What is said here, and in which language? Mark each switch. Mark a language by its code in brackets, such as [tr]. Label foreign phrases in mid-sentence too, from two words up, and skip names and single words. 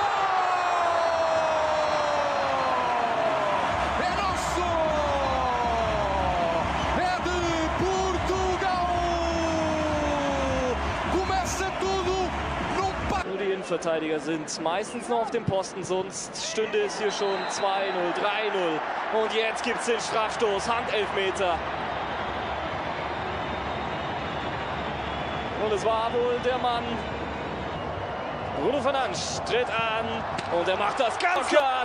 [pt] É nosso! É de Portugal! Começa tudo num passo. [de] Nur die Innenverteidiger sind meistens noch auf dem Posten, sonst stünde es hier schon 2-0, 3-0. Und jetzt gibt es den Strafstoß, Handelfmeter. Und es war wohl der Mann. Bruno Fernandes tritt an und er macht das ganz klar.